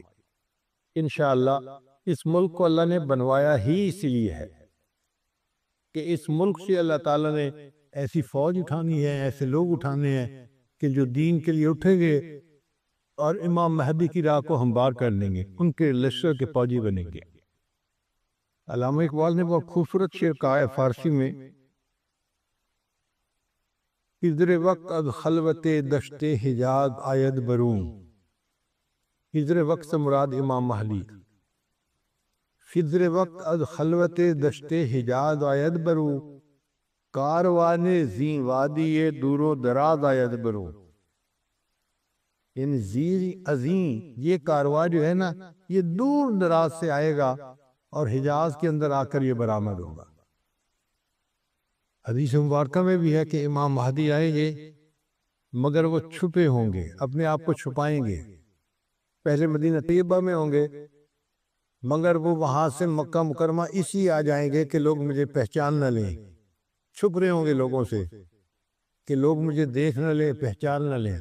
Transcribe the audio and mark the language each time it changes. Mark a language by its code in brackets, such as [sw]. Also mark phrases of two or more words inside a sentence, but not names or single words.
[ur] انشاءاللہ اس ملک کو اللہ نے بنوایا ہی اس لیے ہے کہ اس ملک سے اللہ تعالیٰ نے ایسی فوج اٹھانی ہے، ایسے لوگ اٹھانے ہیں کہ جو دین کے لیے اٹھیں گے اور امام مہدی کی راہ کو ہموار کر لیں گے، ان کے لشکر کے فوجی بنیں گے۔ علامہ اقبال نے بہت خوبصورت شعر کہا ہے فارسی میں، [fa] ہجر وقت از خلوت دشت حجاز آید برون۔ ہجر وقت [ur] سے مراد امام مہدی۔ [fa] ہجر وقت از خلوت دشت حجاز آید برون، کاروان زین وادی دور و دراز آید برون۔ [ur] یعنی زین عظیم یہ کاروان جو ہے نا، یہ دور دراز سے آئے گا اور حجاز کے اندر آ کر یہ برآمد ہوگا۔ حدیث مبارکہ میں بھی ہے کہ امام مہدی آئیں گے مگر وہ چھپے ہوں گے، اپنے آپ کو چھپائیں گے۔ پہلے مدینہ طیبہ میں ہوں گے مگر وہ وہاں سے مکہ مکرمہ اسی آ جائیں گے کہ لوگ مجھے پہچان نہ لیں، چھپ رہے ہوں گے لوگوں سے کہ لوگ مجھے دیکھ نہ لیں، پہچان نہ لیں۔